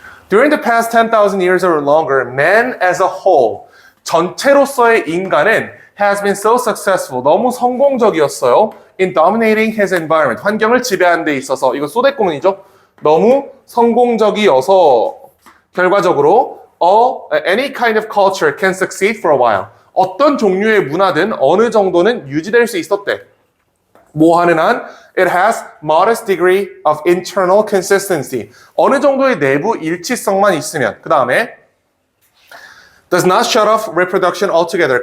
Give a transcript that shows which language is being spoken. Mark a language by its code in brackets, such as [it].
[en] During the past 10,000 years or longer, man as a whole, [ko] 전체로서의 인간은 [en] has been so successful, [ko] 너무 성공적이었어요. [en] In dominating his environment, [ko] 환경을 지배하는 데 있어서, 이거 소대꾸문이죠. 너무 성공적이어서 결과적으로 [en] any kind of culture can succeed for a while. [ko] 어떤 종류의 문화든 어느 정도는 유지될 수 있었대. 뭐 하는 한 [en] it has modest degree of internal consistency. [ko] 어느 정도의 내부 일치성만 있으면. 그 다음에 [en] does not shut off reproduction altogether.